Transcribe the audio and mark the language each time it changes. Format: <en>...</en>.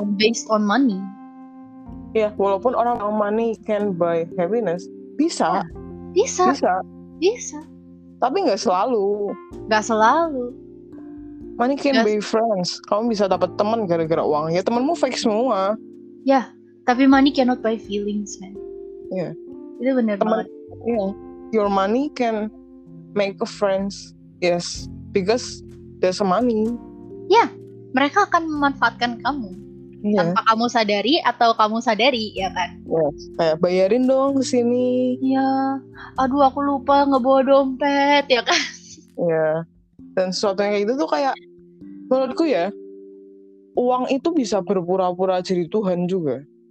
<en>not based on money.</en> <id>Ya, walaupun orang bilang</id> <en>money can buy happiness,</en> <id>bisa. Bisa. Tapi nggak selalu.</id> <en>Money can buy friends.</en> <id>Kamu bisa dapat teman gara-gara uang. Ya temanmu fake semua. Ya, tapi</id> <en>money cannot buy feelings, man.</en> <id>Iya. Itu benar banget. Iya.</id> <en>Your money can make a friends. Yes, because there's a money.</en> <id>Ya, mereka akan memanfaatkan kamu. Tanpa kamu sadari atau kamu sadari, ya kan?</id> <en>Yes.</en> <id>Kayak bayarin dong kesini. Iya. Aduh, aku lupa ngebawa dompet, ya kan? Iya. Dan sesuatu yang kayak gitu tuh kayak menurutku ya, uang itu bisa berpura-pura jadi Tuhan juga.</id>